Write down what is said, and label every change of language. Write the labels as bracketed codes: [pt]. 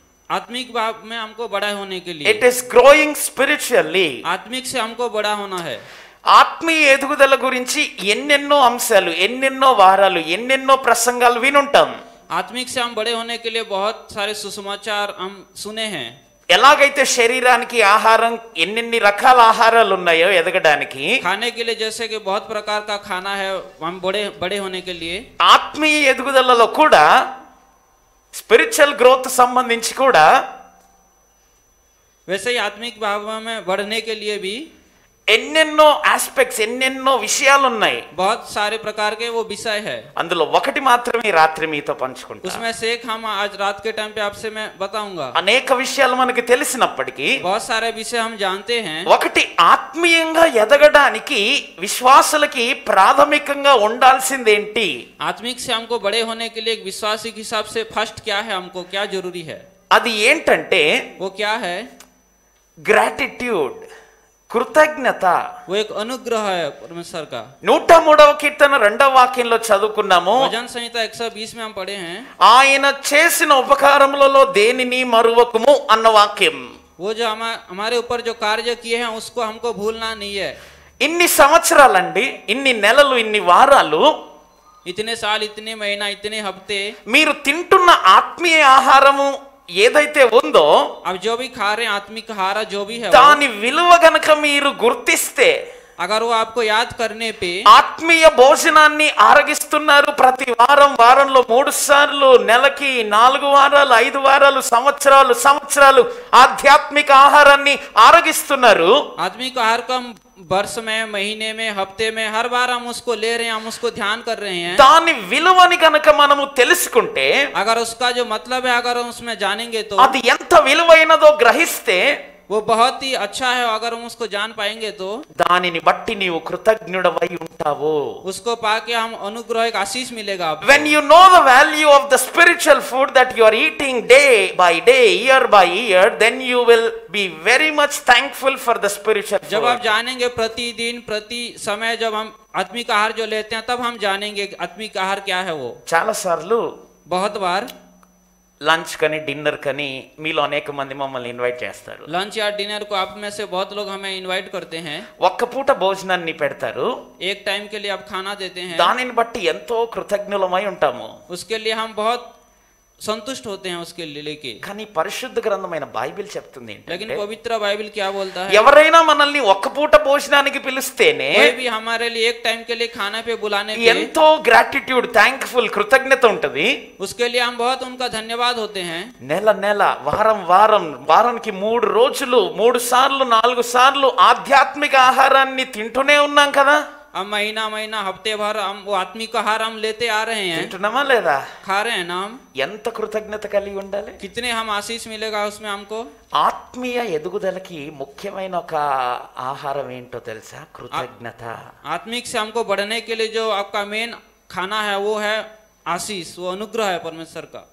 [hi] आत्मिक भाव में हमको बड़ा होने के लिए, [en] It is growing spiritually. [hi] आत्मिक से हमको बड़ा होना है. [te] ఆత్మీయ ఎదుగుదల గురించి ఎన్నెన్నో అంశాలు, ఎన్నెన్నో వారాలు, ఎన్నెన్నో ప్రసంగాలు వినుంటాం. [hi] आत्मिक से हम बड़े होने के लिए बहुत सारे सुसमाचार हम सुने हैं. [te] ఎలాగైతే శరీరానికి ఆహారం ఎన్నెన్ని రకాల ఆహారాలు ఉన్నాయో ఎదగడానికి, [hi] खाने के लिए जैसे कि बहुत प्रकार का खाना है हम बड़े होने के लिए, [te] ఆత్మీయ ఎదుగుదలలో కూడా, స్పిరిచువల్ గ్రోత్ సంబంధించి కూడా [hi] वैसे ही आत्मिक भाव में बढ़ने के लिए भी [te] ఎన్నెన్నో ఆస్పెక్ట్స్, ఎన్నెన్నో విషయాలు ఉన్నాయి. [hi] बहुत सारे प्रकार के वो विषय है. [te] అందులో ఒకటి మాత్రమే రాత్రి మీతో పంచుకుంటా. [hi] उसमें से एक हम आज रात के टाइम पे आपसे मैं बताऊंगा. [te] అనేక విషయాలు మనకి తెలిసినప్పటికీ [hi] बहुत सारे विषय हम जानते हैं. [te] ఒకటి, ఆత్మీయంగా ఎదగడానికి విశ్వాసులకి ప్రాథమికంగా ఉండాల్సిందేంటి? [hi] आत्मिक से हमको बड़े होने के लिए एक विश्वासी के हिसाब से फर्स्ट क्या है, हमको क्या जरूरी है, [te] అది ఏంటంటే [hi] वो क्या है. [te] గ్రాటిట్యూడ్, కృతజ్ఞత. [hi] वो एक अनुग्रह है परमेश्वर का. [te] 103వ కీర్తన 2వ వాక్యంలో చదువుకున్నాము. [hi] भजन संहिता 120 में हम पढ़े हैं. [te] ఆయన చేసిన ఉపకారములలో దేనిని మరువకుము అన్న వాక్యం. [hi] वो जो हमारे ऊपर जो कार्य किए हैं उसको हमको भूलना नहीं है. [te] ఇన్ని సంవత్సరాలండి, ఇన్ని నెలలు, ఇన్ని వారాలు [hi] इतने साल, इतने महीना, इतने हफ्ते [te] మీరు తింటున్న ఆత్మీయ ఆహారము ఏదైతే ఉందో, [hi] अब जो भी खा रहे हैं आत्मिक आहार जो भी है, [te] దాని విలువ గనక మీరు గుర్తిస్తే, [hi] अगर वो आपको याद करने पे [te] ఆత్మీయ భోజనాన్ని ఆరగిస్తున్నారు. ప్రతి వారంలో 3 సార్లు, నెలకి 4 వారాలు, 5 వారాలు, సంవత్సరాలు ఆధ్యాత్మిక ఆహారాన్ని ఆరగిస్తున్నారు. [hi] आत्मिक आहार को हम वर्ष में, महीने में, हफ्ते में हर बार हम उसको ले रहे हैं, हम उसको ध्यान कर रहे हैं. [te] దాని విలువని గనక మనము తెలుసుకుంటే, [hi] अगर उसका जो मतलब है अगर हम उसमें जानेंगे तो, [te] అది ఎంత విలువైనదో గ్రహిస్తే, [hi] वो बहुत ही अच्छा है, अगर हम उसको जान पाएंगे तो [te] దానిని బట్టి నీవు కృతజ్ఞుడవై ఉంటావు. [hi] उसको पाके हम अनुग्रह एक आशीष मिलेगा आपको। [en] When you know the value of the spiritual food that you are eating day by day, year by year, then you will be very much thankful for the spiritual [hi] जब आप [en] food. [hi] जानेंगे प्रतिदिन प्रति समय जब हम आत्मिक आहार जो लेते हैं तब हम जानेंगे कि आत्मिक आहार क्या है वो। [te] చాలా సార్లు [hi] बहुत बार [te] లంచ్ కని డిన్నర్ కని మీలో అనేక మంది మమ్మల్ని ఇన్వైట్ చేస్తారు. [hi] लंच या डिनर को आप में से बहुत लोग हमें इनवाइट करते हैं, [te] ఒక్క పూట భోజనాన్ని పెడతారు. [hi] एक टाइम के लिए आप खाना देते हैं, [te] దానిని బట్టి ఎంతో కృతజ్ఞులమై ఉంటాము. [hi] उसके लिए हम बहुत संतुष्ट होते हैं उसके लिए लेके। [te] కానీ పరిశుద్ధ గ్రంథమైన బైబిల్ చెప్తుంది [hi] लेकिन [te] ఏంటంటే [hi] पवित्र बाइबल क्या बोलता है, [te] ఎవరైనా మనల్ని ఒక్క పూట భోజనానికి పిలిస్తేనే [hi] कोई भी हमारे लिए एक टाइम के लिए खाना पे बुलाने पे [te] ఎంతో గ్రాటిట్యూడ్ థ్యాంక్ఫుల్ కృతజ్ఞత ఉంటది. [hi] उसके लिए हम बहुत उनका धन्यवाद होते हैं। [te] నెల నెల వారం వారం వారానికి 3 రోజులు 3 సార్లు 4 సార్లు ఆధ్యాత్మిక ఆహారాన్ని తింటూనే ఉన్నాం కదా. [hi] अब महीना महीना हफ्ते भर हम वो आत्मिक आहार हम लेते आ रहे हैं, [te] తింటున్నామా లేదా? [hi] खा रहे हैं ना हम। [te] ఎంత కృతజ్ఞత కలిగి ఉండాలి. [hi] कितने हम आशीष मिलेगा उसमें हमको। [te] ఆత్మీయ ఎదుగుదలకి ముఖ్యమైన ఒక ఆహారం ఏంటో తెలుసా? కృతజ్ఞత. [hi] आत्मिक से हमको बढ़ने के लिए जो आपका मेन खाना है वो है आशीष, वो अनुग्रह है परमेश्वर का।